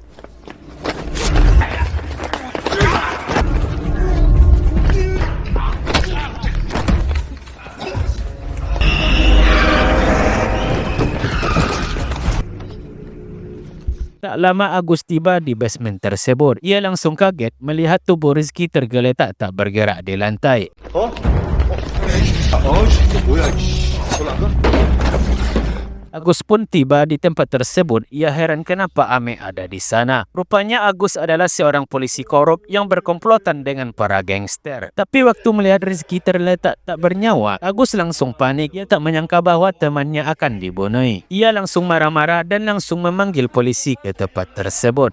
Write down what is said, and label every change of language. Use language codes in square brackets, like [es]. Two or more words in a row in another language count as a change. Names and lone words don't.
[id] Tak lama Agus tiba di basement tersebut. Ia langsung kaget melihat tubuh Rizky tergeletak tak bergerak di lantai. [ko] 뭐야, 씨. 올라가? [id] Agus pun tiba di tempat tersebut. Ia heran kenapa Amek ada di sana. Rupanya Agus adalah seorang polisi korup yang berkomplotan dengan para gangster. Tapi waktu melihat Rizky terletak tak bernyawa, Agus langsung panik. Ia tak menyangka bahawa temannya akan dibunuh. Ia langsung marah-marah dan langsung memanggil polisi ke tempat tersebut.